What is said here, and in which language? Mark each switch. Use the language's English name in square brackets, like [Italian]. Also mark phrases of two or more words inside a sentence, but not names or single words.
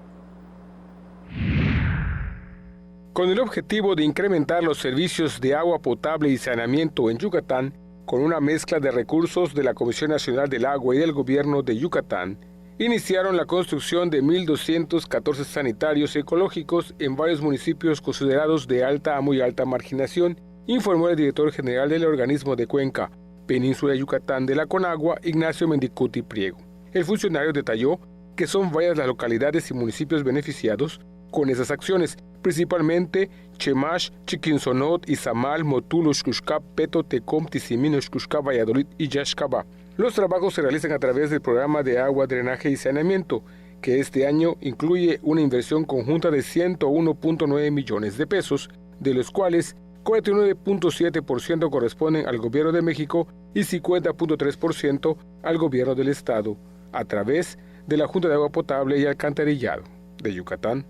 [Spanish] Con el objetivo de incrementar los servicios de agua potable y saneamiento en Yucatán, con una mezcla de recursos de la Comisión Nacional del Agua y del Gobierno de Yucatán, iniciaron la construcción de 1.214 sanitarios ecológicos en varios municipios considerados de alta a muy alta marginación, informó el director general del organismo de Cuenca, Península Yucatán de la Conagua, Ignacio Mendicuti Priego. El funcionario detalló que son varias las localidades y municipios beneficiados con esas acciones, principalmente Chemash, Chiquinsonot, Izamal, Motul, Xcuxcap, Peto, Tecom, Tizimín, Xcuxcap, Valladolid y Yaxcabá. Los trabajos se realizan a través del programa de agua, drenaje y saneamiento, que este año incluye una inversión conjunta de 101.9 millones de pesos, de los cuales 49.7% corresponden al Gobierno de México y 50.3% al Gobierno del Estado, a través de la Junta de Agua Potable y Alcantarillado de Yucatán.